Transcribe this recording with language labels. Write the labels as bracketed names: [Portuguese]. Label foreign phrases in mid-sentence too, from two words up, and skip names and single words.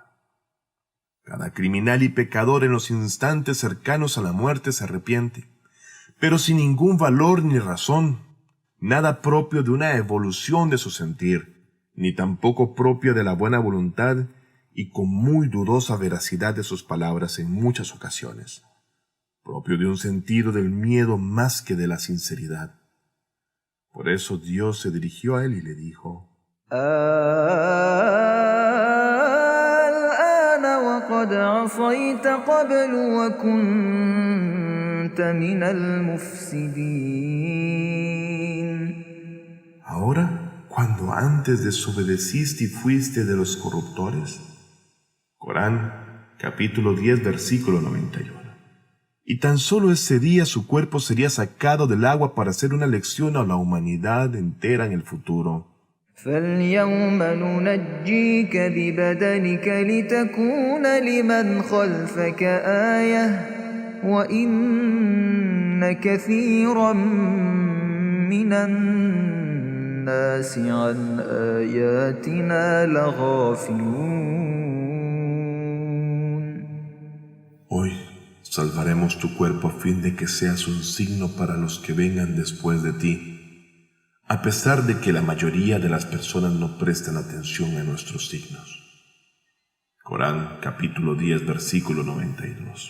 [Spanish] Cada criminal y pecador en los instantes cercanos a la muerte se arrepiente, pero sin ningún valor ni razón, nada propio de una evolución de su sentir, ni tampoco propio de la buena voluntad, y con muy dudosa veracidad de sus palabras en muchas ocasiones, propio de un sentido del miedo más que de la sinceridad. Por eso Dios se dirigió a él y le dijo: [Arabic] الآن وقد عصيت قبل وكنت من المفسدين. [Spanish] ¿Ahora, cuando antes desobedeciste y fuiste de los corruptores? Corán, capítulo 10, versículo 91. Y tan solo ese día su cuerpo sería sacado del agua para hacer una lección a la humanidad entera en el futuro. [Arabic] فاليوم ننجيك ببدنك لتكون لمن خلفك آية وإن كثيرا من الناس عن آياتنا لغافلون. [Spanish] Hoy salvaremos tu cuerpo a fin de que seas un signo para los que vengan después de ti, a pesar de que la mayoría de las personas no prestan atención a nuestros signos. Corán, capítulo 10, versículo 92.